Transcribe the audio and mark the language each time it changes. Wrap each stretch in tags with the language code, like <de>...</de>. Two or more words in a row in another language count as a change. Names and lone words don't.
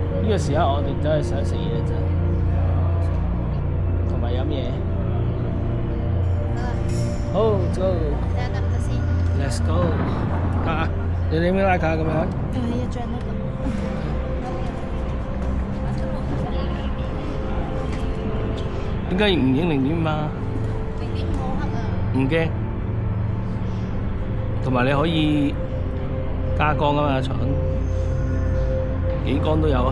<yue>個時刻我哋都係想食嘢啫，同埋飲嘢。</yue> <en>好 ，go。Let's go。</en> <yue>啊，你哋咩拉卡咁樣？一張都得。點解唔影0.5啊 0.5好黑啊！唔驚。同埋你可以加光啊嘛，床幾光都有啊。</yue>